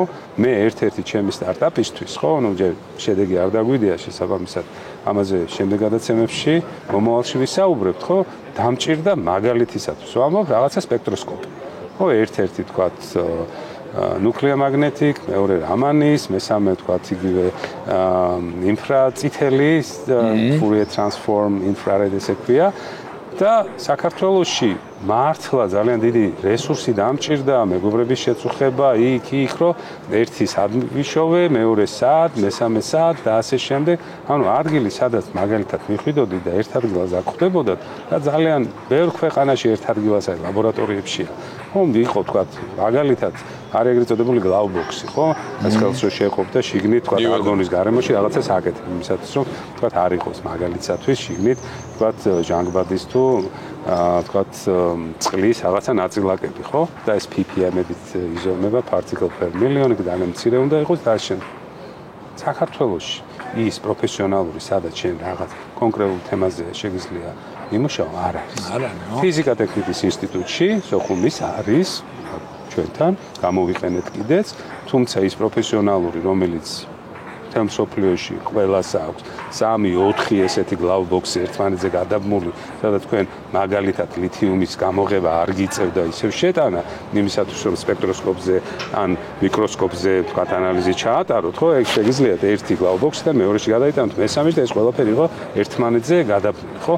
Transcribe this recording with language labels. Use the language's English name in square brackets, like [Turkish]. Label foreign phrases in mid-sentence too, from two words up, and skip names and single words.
[Georgian] მე ერთ-ერთი ჩემი სტარტაპისთვის, ხო, ჯერ შედეგი არ დაგვიდია შესაბამისად ამაზე შემდეგ გადაცემებში მომავალში ვისაუბრებთ, ხო? დამჭირდა მაგალითისათვის ვამბობ რაღაცა სპექტროსკოპი. ხო, ერთ-ერთი თქვათ ნუკლეომაგნეტიკ, მეორე რამანის, მესამე თქვათ იგივე ინფრაწითელი, [English] Fourier transform, infrared [Georgian] ესე ქვია. და საქართველოში მართლა ძალიან დიდი რესურსი დამჭირდა, მეგობრების შეწუხება იქ, რომ ერთი სად ვიშოვე, მეორე სად, მესამე სად და ასე შემდეგ. ანუ ადგილი, სადაც მაგალითად მიხვიდოდი და ერთ ადგილას აკვდებოდათ და ძალიან ბევრ ქვეყანაში ერთ ადგილას არის ლაბორატორიებშია. ხო, იყო თქვა მაგალითად არის ეგრეთ წოდებული გლაუბოქსი, ხო? ეს ხელს რო შეეყოფდა შიგნით თქვა არგონის გარემოში რაღაცას აკეთებ იმისათვის, რომ თქვა არ იყოს მაგალითად შიგნით თქვა ჟანგბადის თუ თქვა წყლის რაღაცა ნაწილაკები, ხო? და ეს ppm-ებით იზომება [English] particle per million, [Georgian] ძალიან მცირე უნდა იყოს და შენ საქართველოში ის პროფესიონალური სადაც შენ რაღაც კონკრეტულ თემაზე შეგიძლია იმუშაო არ არის. ფიზიკა-ტექნიკის ინსტიტუტში სოხუმის არის ჩვენთან გამოვიყენეთ კიდეც, თუმცა ის პროფესიონალური, რომელიც თემსოფლიოში ყველას აქვს 3-4 ესეთი გლაუბოქსი ერთმანეთზე გადაბმული, სადაც თქვენ მაგალითად ლითიუმის გამოღება არ გიწევდა ისევ შეტანა, იმისათვის რომ სპექტროსკოპზე ან მიკროსკოპზე თქვათ ანალიზი ჩაატაროთ, ხო, ეგ შეგიძლიათ ერთი გლაუბოქსი და მეორეში გადაიტანოთ მესამეში და ეს ყველაფერი იყო ერთმანეთზე გადაბმული, ხო?